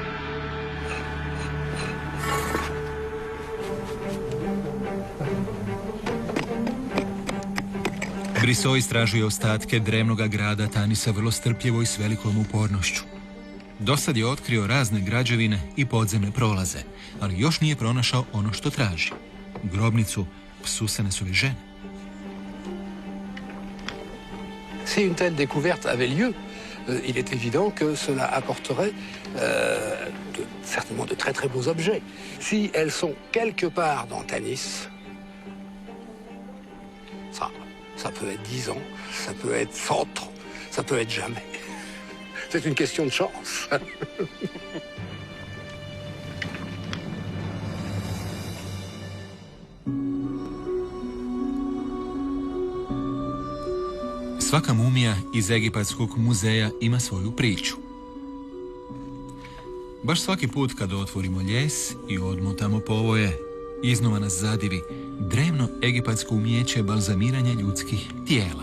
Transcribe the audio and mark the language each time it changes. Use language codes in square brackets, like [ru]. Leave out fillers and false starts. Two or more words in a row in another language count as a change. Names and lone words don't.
[hr] Brissot istražuje ostatke drevnoga grada Tanisa vrlo strpljivo i s velikom upornošću. Dosad je otkrio razne građevine i podzemne prolaze, ali još nije pronašao ono što traži. Grobnicu Psusenesove žene. [fr] Si une telle découverte avait lieu, il est évident que cela apporterait certainement de très très beaux objets. Si elles sont quelque part dans Tanis, ça peut être 10 ans, ça peut être 100 ans, ça peut être jamais. C'est une question de chance. [hr] Svaka mumija iz Egipatskog muzeja ima svoju priču. Baš svaki put kada otvorimo ljes i odmotamo povoje, iznova nas zadivi drevno egipatsko umijeće balzamiranja ljudskih tijela.